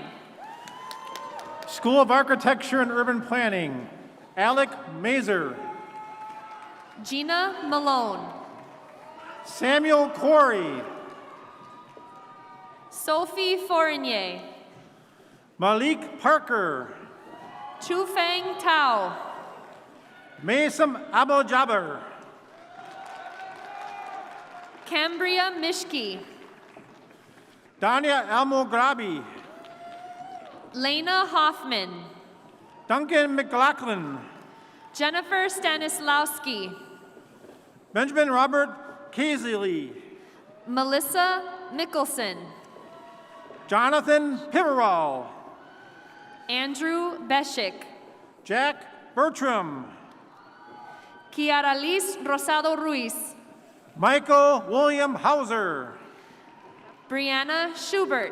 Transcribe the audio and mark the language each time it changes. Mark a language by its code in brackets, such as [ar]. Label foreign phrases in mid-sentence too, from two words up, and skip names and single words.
[en] School of Architecture and Urban Planning, Alec Mazer. Gina Malone. Samuel Corey. Sophie Fournier. Malik Parker. Chufeng Tao. Mason Abu Jabbar. Cambria Mishki. Dania Almograbi. Lena Hoffman. Duncan McLaughlin. Jennifer Stanislawski. Benjamin Robert Casey. Melissa Mickelson. Jonathan Piverall. Andrew Beshik. Jack Bertram. Kiara Liz Rosado Ruiz. Michael William Hauser. Brianna Schubert.